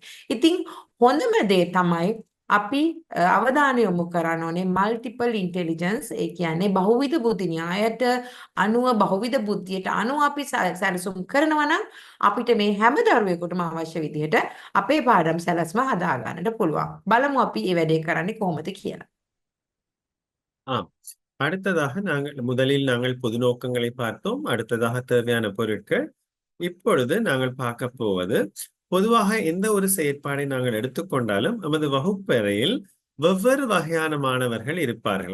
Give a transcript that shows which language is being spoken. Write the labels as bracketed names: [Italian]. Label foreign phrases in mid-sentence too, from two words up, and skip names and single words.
[Sinhala] ඉතින් හොඳම දේ තමයි අපි අවධානය යොමු කරන්න ඕනේ [English] multiple intelligence [Sinhala] ඒ කියන්නේ බහුවිධ බුද්ධි න්‍යායට අනුව බහුවිධ බුද්ධියට අනුව අපි සැලසුම් කරනවා නම් අපිට මේ හැම දරුවෙකුටම අවශ්‍ය විදිහට අපේ පාඩම් සැලැස්ම හදා ගන්නට පුළුවන්. බලමු අපි මේ වැඩේ කරන්නේ කොහොමද කියලා. [Tamil] அடுத்ததாக முதலில் நாங்கள் பொது நோக்கங்களை பார்த்தோம். அடுத்ததாக தேவையான பொருட்கள். இப்பொழுது நாங்கள் பார்க்க போவது பொதுவாக எந்த ஒரு செயற்பாடை நாங்கள் எடுத்துக்கொண்டாலும் நமது வகுப்பறையில் வெவ்வேறு வகையான மாணவர்கள் இருப்பார்கள்.